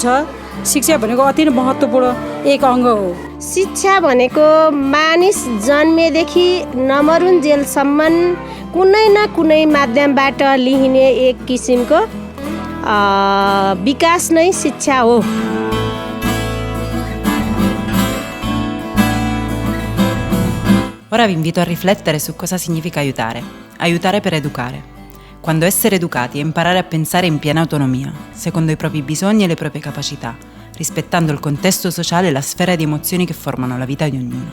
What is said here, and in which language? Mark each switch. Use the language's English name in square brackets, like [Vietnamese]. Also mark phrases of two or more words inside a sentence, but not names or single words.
[Nepali] शिक्षा भनेको अति नै महत्त्वपूर्ण एक अङ्ग हो। शिक्षा भनेको मानिस जन्मेदेखि नमरुन्जेलसम्म कुनै न कुनै माध्यमबाट लिइने एक किसिमको विकास नै शिक्षा हो। [Italian] Ora vi invito a riflettere su cosa significa aiutare. Aiutare per educare. Quando essere educati è imparare a pensare in piena autonomia, secondo i propri bisogni e le proprie capacità, rispettando il contesto sociale e la sfera di emozioni che formano la vita di ognuno.